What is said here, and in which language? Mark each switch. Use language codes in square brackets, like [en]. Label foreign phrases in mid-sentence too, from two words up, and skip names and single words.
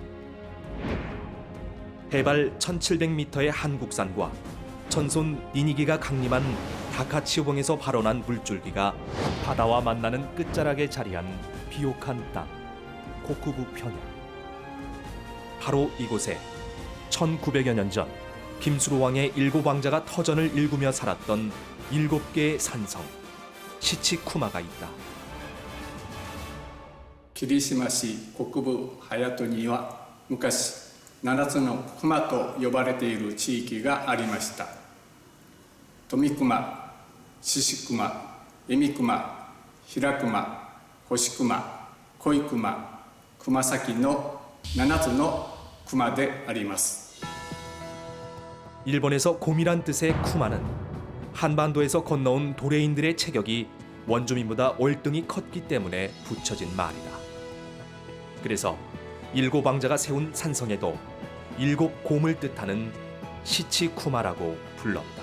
[ko] 해발 1700m의 한국산과 천손 니니기가 강림한 다카치오봉에서 발원한 물줄기가 바다와 만나는 끝자락에 자리한 비옥한 땅, 고쿠부 평야. 바로 이곳에 1900여 년 전 김수로 왕의 일곱 왕자가 터전을 일구며 살았던 7개의 산성, 시치쿠마가 있다. [ja] 霧島市国部隼人には昔7つの熊と呼ばれている地域がありました。富熊、獅子熊、恵美熊、平熊、星熊、恋熊、熊崎の7つの熊であります。 [ko] 일본에서 곰이란 뜻의 쿠마는 한반도에서 건너온 도레인들의 체격이 원주민보다 월등히 컸기 때문에 붙여진 말이다. 그래서 일곱 왕자가 세운 산성에도 일곱 곰을 뜻하는 시치쿠마라고 불렀다.